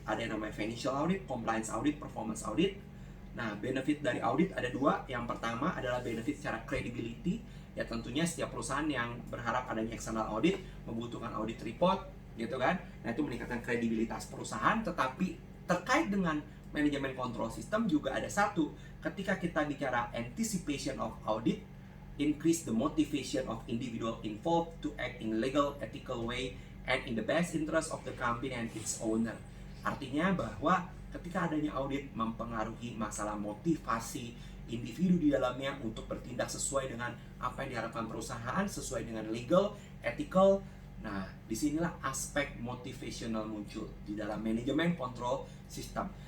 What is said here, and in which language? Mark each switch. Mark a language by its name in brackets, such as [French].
[Indonesian] Ada yang namanya financial audit, compliance audit, performance audit. Nah, benefit dari audit ada dua. Yang pertama adalah benefit secara credibility. Ya tentunya setiap perusahaan yang berharap adanya external audit membutuhkan audit report, gitu kan. Nah, itu meningkatkan kredibilitas perusahaan. Tetapi terkait dengan manajemen control system juga ada satu. Ketika kita bicara [English] anticipation of audit, increase the motivation of individual involved to act in legal, ethical way and in the best interest of the company and its owner. [Indonesian] Artinya bahwa ketika adanya audit mempengaruhi masalah motivasi individu di dalamnya untuk bertindak sesuai dengan apa yang diharapkan perusahaan, sesuai dengan legal, ethical. Nah, disinilah aspek motivational muncul di dalam manajemen kontrol sistem.